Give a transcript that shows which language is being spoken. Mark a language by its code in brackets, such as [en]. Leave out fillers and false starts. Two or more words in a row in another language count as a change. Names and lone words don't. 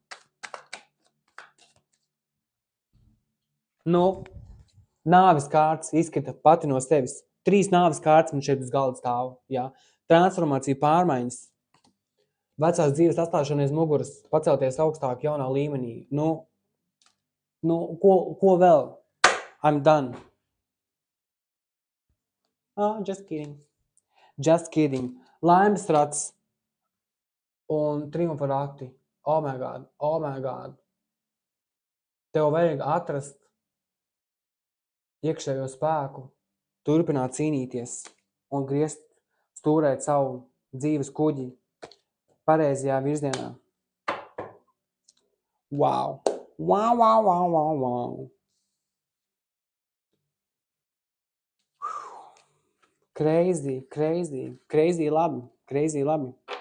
[lv] Nu, nāves kārtas izskata pati no sevis. 3 nāves kārtas man šeit uz galda stāv. Ja? Transformācija, pārmaiņas, vecās dzīves atstāšana aiz muguras, pacelties augstāk jaunā līmenī. Nu, ko vēl? [en] I'm done. Just kidding. Just kidding. [lv] Laimes rats un triumfa rati. [en] Oh my God. [lv] Tev vajag atrast iekšējo spēku, turpināt cīnīties un griezt, stūrēt savu dzīves kuģi pareizajā virzienā. [en] Wow. Crazy labi.